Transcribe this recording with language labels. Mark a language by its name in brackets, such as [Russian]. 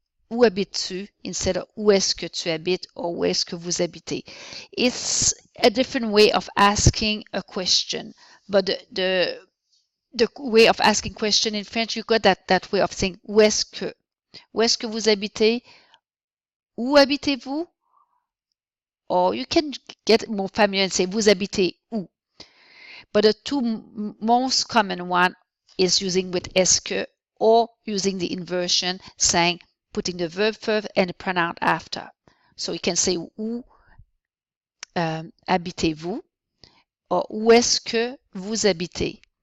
[French] Où habites-tu [English] instead of [French] où est-ce que tu habites or où est-ce que vous habitez. [English] It's a different way of asking a question, but the way of asking question in French, you got that way of saying [French] où est-ce que? Où est-ce que vous habitez? Où habitez-vous? [English] Or you can get more familiar and say [French] vous habitez où? [English] But the two most common one is using with est-ce que or using the inversion, saying putting the verb first and the pronoun after. So you can say [French] où habitez-vous [English] or [French] où est-ce que vous habitez.